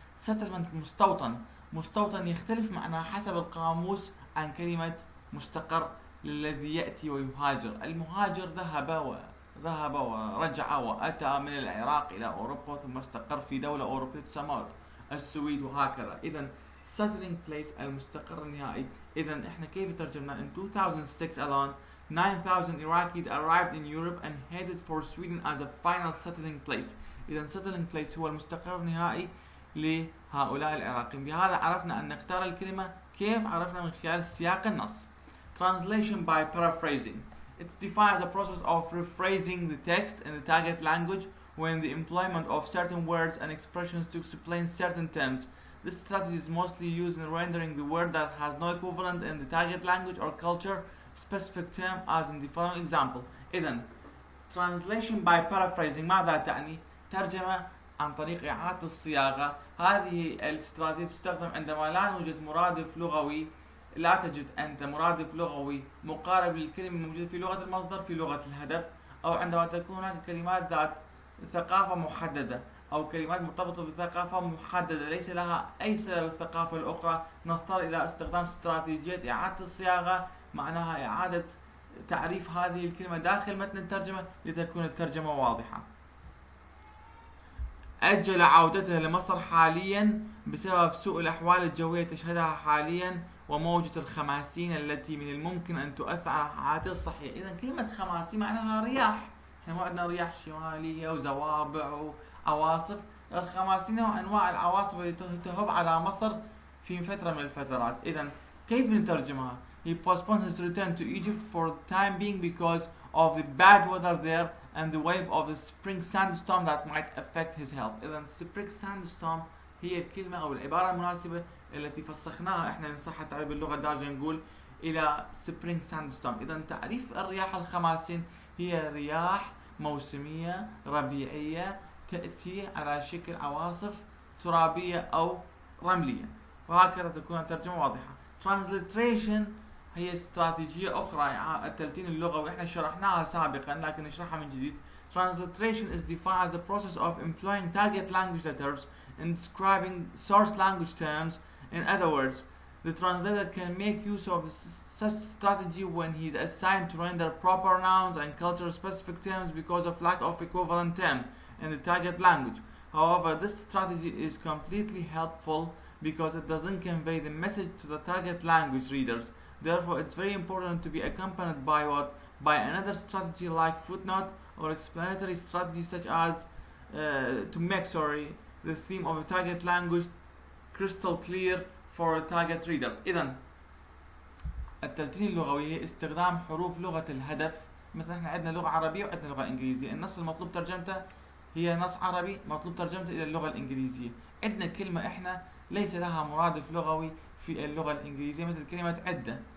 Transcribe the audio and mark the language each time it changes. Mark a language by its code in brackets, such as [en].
[ar] settlement مستوطن يختلف معناه حسب القاموس عن كلمة مستقر للذي يأتي ويهاجر. المهاجر ذهب ورجع وأتى من العراق إلى أوروبا ثم استقر في دولة أوروبية تسمى السويد وهكذا. إذن settling place المستقر النهائي. إذن إحنا كيف ترجمنا؟ [en] In 2006 alone 9,000 Iraqis arrived in Europe and headed for Sweden as a final settling place. [ar] إذن settling place هو المستقر النهائي لهؤلاء العراقيين. بهذا عرفنا أن نختار الكلمة. كيف عرفنا؟ من خلال سياق النص. [en] Translation by paraphrasing. It's defined as a process of rephrasing the text in the target language when the employment of certain words and expressions to explain certain terms. This strategy is mostly used in rendering the word that has no equivalent in the target language or culture specific term as in the following example. [ar] إذن translation by paraphrasing ماذا تعني؟ ترجمة عن طريق إعادة الصياغة. هذه الاستراتيجية تستخدم عندما لا يوجد مرادف لغوي، لا تجد أنت مرادف لغوي مقارب للكلمة الموجودة في لغة المصدر في لغة الهدف، أو عندما تكون هناك كلمات ذات ثقافة محددة أو كلمات مرتبطة بثقافة محددة ليس لها أي صلة بالثقافة الأخرى، نضطر إلى استخدام استراتيجية إعادة الصياغة، معناها إعادة تعريف هذه الكلمة داخل متن الترجمة لتكون الترجمة واضحة. أجل عودته لمصر حاليا بسبب سوء الأحوال الجوية تشهدها حاليا وموجة الخماسين التي من الممكن أن تؤثر على حالته الصحية. إذا كلمة خماسين معناها رياح، احنا ما عندنا رياح شمالية وزوابع وعواصف. الخماسين هو أنواع العواصف التي تهب على مصر في فترة من الفترات. إذا كيف نترجمها؟ [en] He postponed his return to Egypt for the time being because of the bad weather there and the wave of the spring sandstorm that might affect his health. [ar] إذا spring sandstorm هي الكلمة أو العبارة المناسبة التي فسخناها احنا إن صح التعبير باللغة الدارجة نقول إلى spring sandstorm. إذا تعريف الرياح الخماسين هي رياح موسمية ربيعية تأتي على شكل عواصف ترابية أو رملية، وهكذا تكون الترجمة واضحة. Transliteration هي استراتيجية أخرى التلتين اللغوي، احنا شرحناها سابقا لكن نشرحها من جديد. [en] Transliteration is defined as the process of employing target language letters in describing source language terms. In other words, the translator can make use of such strategy when he is assigned to render proper nouns and culture-specific terms because of lack of equivalent term in the target language. However, this strategy is completely helpful because it doesn't convey the message to the target language readers. Therefore, it's very important to be accompanied by another strategy like footnote or explanatory strategy such as to make the theme of a target language crystal clear for a target reader. [ar] إذا التلتين اللغوي هي استخدام حروف لغة الهدف. مثلا احنا عندنا لغة عربية وعندنا لغة إنجليزية، النص المطلوب ترجمته هي نص عربي مطلوب ترجمته إلى اللغة الإنجليزية. عندنا كلمة احنا ليس لها مرادف لغوي في اللغة الإنجليزية مثل كلمة عدة.